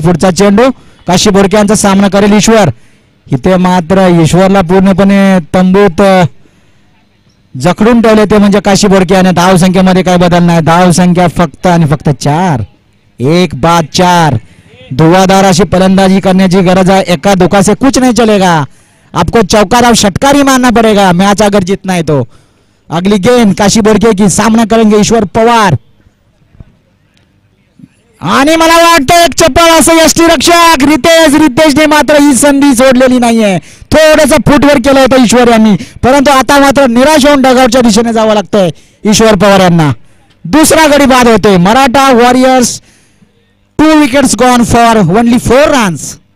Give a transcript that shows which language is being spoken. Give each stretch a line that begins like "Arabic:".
Marathi: पुढचा चेंडू काशी बोडके यांचा सामना करेल ईश्वर. इथे मात्र ईश्वरला पूर्णपणे तंबूत जखडून ठेवले ते म्हणजे काशी बोडके आणि धावसंख्येमध्ये काही बदल नाही. धावसंख्या फक्त आणि फक्त 4. 1-4. धुवाधार अशी फलंदाजी करण्याची गरज आहे.
Hindi: एका धोखा से कुछ नहीं चलेगा, आपको चौका षटकार ही मारना पड़ेगा मैच अगर जीतना है तो. अगली गेंद काशी बोडके की सामना करेंगे ईश्वर पवार.
Marathi: आणि मला वाटतं एक चप्पल असं यष्टीरक्षक रितेशने मात्र ही संधी सोडलेली नाहीये. थोडस फुटवर केलं होतं ईश्वर यांनी, परंतु आता मात्र निराश होऊन डगआउटच्या दिशेने जावं लागतंय ईश्वर पवार यांना. दुसरा गडी बाद होते. Maratha warriors
English: 2 wickets gone for only 4 runs.